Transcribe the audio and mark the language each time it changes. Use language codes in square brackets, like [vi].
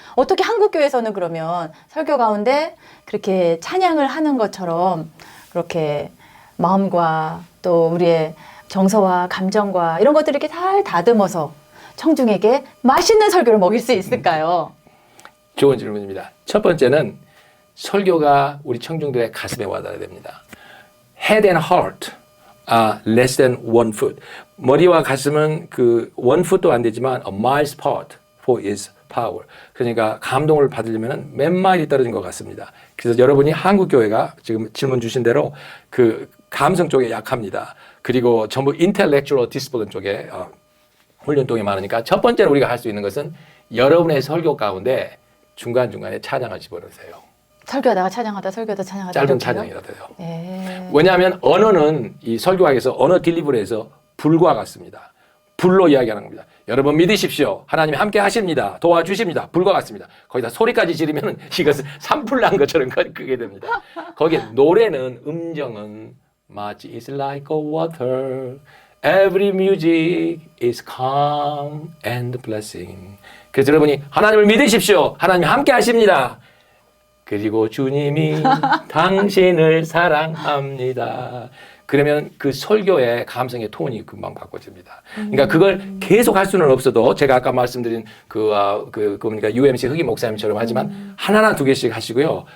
[ko] 어떻게 한국 교회에서는 그러면 설교 가운데 그렇게 찬양을 하는 것처럼 그렇게 마음과 또 우리의 정서와 감정과 이런 것들을 이렇게 잘 다듬어서 청중에게 맛있는 설교를 먹일 수 있을까요? 좋은 질문입니다. 첫 번째는 설교가 우리 청중들의 가슴에 와닿아야 됩니다. [en] Head and heart are less than 1 foot. [ko] 머리와 가슴은 그 1 foot도 안 되지만 [en] a mile's apart for its power. [ko] 그러니까 감동을 받으려면 몇 마일이 떨어진 것 같습니다. 그래서 여러분이 한국 교회가 지금 질문 주신 대로 그 감성 쪽에 약합니다. 그리고 전부 [en] intellectual discipline [ko] 쪽에 훈련동이 많으니까 첫 번째로 우리가 할 수 있는 것은 여러분의 설교 가운데 중간중간에 찬양을 집어넣으세요. 설교하다가 찬양하다 설교하다 찬양하다 짧은 이렇게요? 찬양이라도요. 네. 왜냐하면 언어는 이 설교학에서 언어 딜리버리에서 불과 같습니다. 불로 이야기하는 겁니다. 여러분 믿으십시오. 하나님이 함께 하십니다. 도와주십니다. 불과 같습니다. 거기다 소리까지 지르면 이것은 산불 난 것처럼 크게 됩니다. 거기에 노래는 음정은 마치 [en] is like a water. Every music is calm and blessing. [ko] 그래서 여러분이 하나님을 믿으십시오. 하나님이 함께 하십니다. 그리고 주님이 당신을 사랑합니다. 그러면 그 설교의 감성의 톤이 금방 바꿔집니다. 그러니까 그걸 계속 할 수는 없어도 제가 아까 말씀드린 그러니까 UMC 흑인 목사님처럼 하지만 하나나 두 개씩 하시고요.